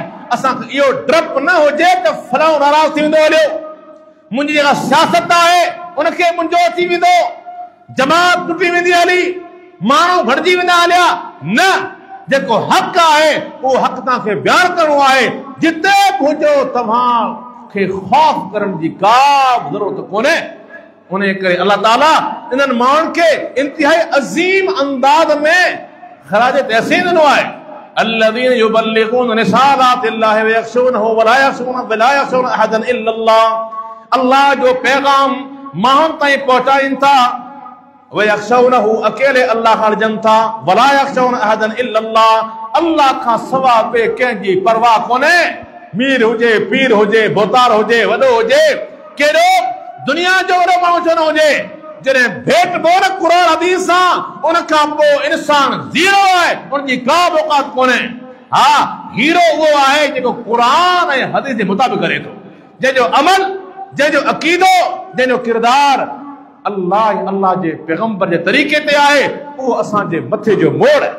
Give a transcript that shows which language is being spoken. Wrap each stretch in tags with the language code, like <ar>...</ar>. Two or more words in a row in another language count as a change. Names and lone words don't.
<sd>असांखे इहो डपु न हुजे त फलाणो नाराज़ थी वेंदो हलियो मुंहिंजी जेका सियासत आहे उनखे मुंहिंजो थी वेंदो जमात टुटी वेंदी हली माण्हू भड़जी वेंदा हलिया न जेको हक़ आहे उहो हक़ तव्हांखे बयानु करणो आहे जिते बि हुजो तव्हांखे ख़ौफ़ करण जी का बि ज़रूरत कोन्हे उन करे अल्लाह ताला इन्हनि माण्हुनि खे इंतिहाई अज़ीम अंदाज़ में ख़राज तहसीन ॾिनो आहे</sd> <ar>الذين يبلغون رسالات الله ويخشونه ولا يخشون احدا الا الله</ar> <sd>अल्लाह जो पैगाम माण्हुनि ताईं पहुचाइनि था वयख्शौनहु अकेले अल्लाह खां ॾिजनि था</sd> <ar>ولا يخشون أحدا إلا الله</ar> <sd>अल्लाह खां सवा ॿिए कंहिंजी परवाह कोन्हे मीर हुजे पीर हुजे बोतार हुजे वॾो हुजे केॾो दुनिया जो वॾो माण्हू छो न हुजे जॾहिं भेट बोर क़ुरान हदीस सां उन खां पोइ इंसान ज़ीरो आहे, उनजी का बि औकात कोन्हे। हा, हीरो उहो आहे जेको क़ुरान ऐं हदीस जे मुताबिक़ करे थो, जंहिंजो अमल, जंहिंजो अक़ीदो, जंहिंजो किरदार अल्लाह जे पैगंबर जे तरीक़े ते आहे, उहो असांजे मथे जो मोड़ आहे।</sd>